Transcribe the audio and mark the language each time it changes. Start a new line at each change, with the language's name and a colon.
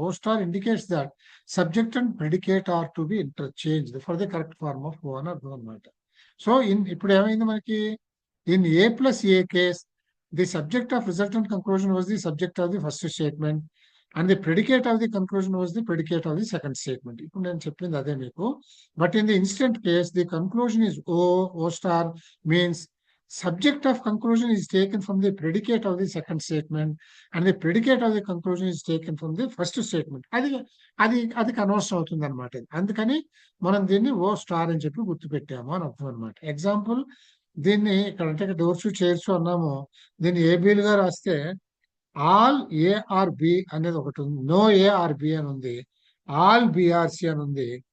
English: O star indicates that subject and predicate are to be interchange for the correct form of O
Telugu: అని అర్థం అనమాట.
English: so
Telugu: ఇప్పుడు ఏమైంది మనకి,
English: In A plus A case the subject of resultant conclusion was the subject of the first statement and the predicate of the conclusion was the predicate of the second statement.
Telugu: ఇప్పుడు నేను చెప్పింది అదే మీకు.
English: But in the instant case the conclusion is O star means subject of conclusion is taken from the predicate of the second statement and the predicate of the conclusion is taken from the first statement.
Telugu: అది conversion అవుతుంది అనమాట. అందుకని మనం దీన్ని ఓ star అని చెప్పి గుర్తుపెట్టాము అని అర్థం అనమాట. ఎగ్జాంపుల్ దీన్ని ఇక్కడ అంటే డోర్స్ చైర్స్ అన్నాము, దీన్ని ఏబిలుగా రాస్తే ఆల్ ఏఆర్బి అనేది ఒకటి ఉంది, నో ఏఆర్బి అని ఉంది, ఆల్ బిఆర్సి అని ఉంది.